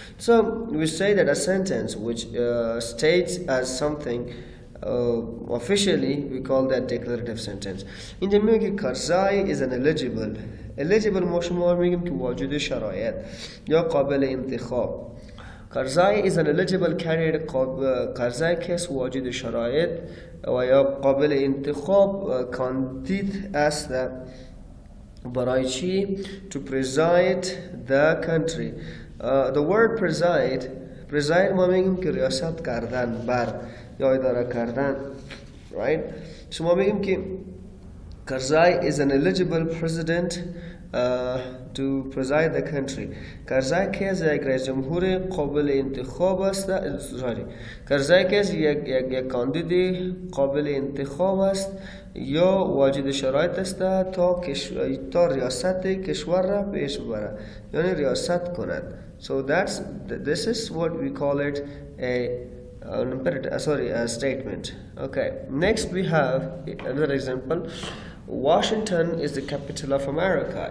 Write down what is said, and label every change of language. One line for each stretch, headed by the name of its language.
English: So we say that a sentence which states as something officially we call that declarative sentence.
Persian: In the میگه Karzai
English: is an eligible
Persian: ما شما میگیم که واجد شرایط یا قابل انتخاب.
English: Karzai is an eligible candidate.
Persian: Karzai کس واجد شرایط و یا قابل انتخاب کاندید است برای چی؟
English: To preside the country. The word preside
Persian: ما میگیم که ریاست کردن بر یا اداره کردن.
English: Right?
Persian: شما میگیم که
English: Karzai is an eligible president to preside the country.
Persian: Karzai که از یک رئیس جمهور قابل انتخاب است. Karzai که از یک کاندید قابل انتخاب است یا واجد شرایط است تا ریاست کشور را پیش ببرد یعنی ریاست کند.
English: So this is what we call it a statement. Okay, next we have another example. Washington is the capital of America.